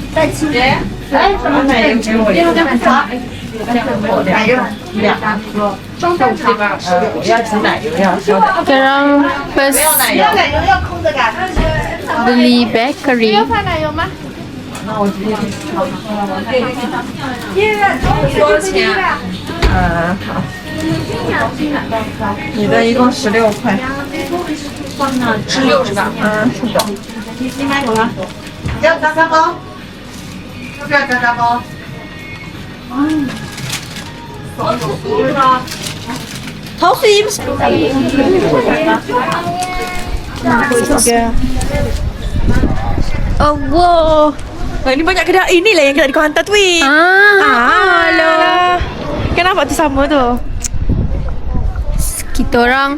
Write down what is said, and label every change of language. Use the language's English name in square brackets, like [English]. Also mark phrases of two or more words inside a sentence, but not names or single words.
[Malay] Sekarang first beli bakery. [Chinese] 你的一共16块。16是吧？是的。要炸炸包？要不要炸炸包？桃水饮。 [English] Oh wow. [Malay] Ini banyak kedai. Inilah yang kedai kau hantar tu. Halo. Kenapa tu sama tu? Kita orang